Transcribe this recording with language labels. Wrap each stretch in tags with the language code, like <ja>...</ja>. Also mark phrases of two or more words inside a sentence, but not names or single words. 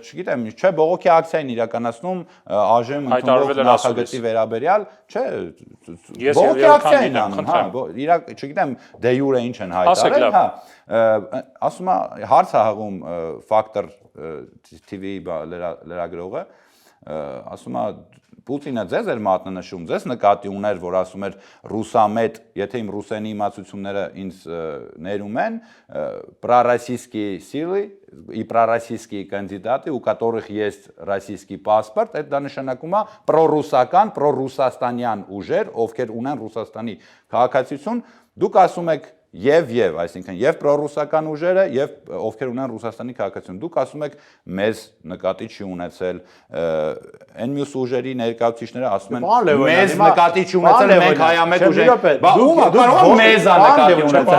<hy>Չգիտեմ, չէ, բողոքի ակցիա են իրականացնում ԱԺ-ում ընդունող նախագծի վերաբերյալ, չէ, բողոքի ակցիա են անում, հա, իրակ, չգիտեմ, դե յուրե ինչ են հայտարարել, հա, ասում է հարց է հղում Factor TV լրագրողը, ասում է Պուտինը ձեզ էր մատնանշում, ձեզ նկատի ուներ, որ ասում էր ռուսամետ, եթե իմ ռուսենի իմացությունները ինձ ներում են,</hy> <ru>пророссийские силы и пророссийские кандидаты, у которых есть российский паспорт, это</ru> <hy>դա նշանակում է պրոռուսական, պրոռուսաստանյան ուժեր, ովքեր ունեն Ռուսաստանի քաղաքացիություն, դուք ասում եք եւ, այսինքն եւ պրոռուսական ուժերը եւ ովքեր ունեն Ռուսաստանի քաղաքացիություն։ Դուք ասում եք մեզ նկատի չի ունեցել, այն մյուս ուժերի ներկայացուցիչները ասում են մեզ նկատի չի ունեցել, մենք հայամետ ուժ ենք։ Բա ում կարող մեզ է նկատի ունեցել։</hy>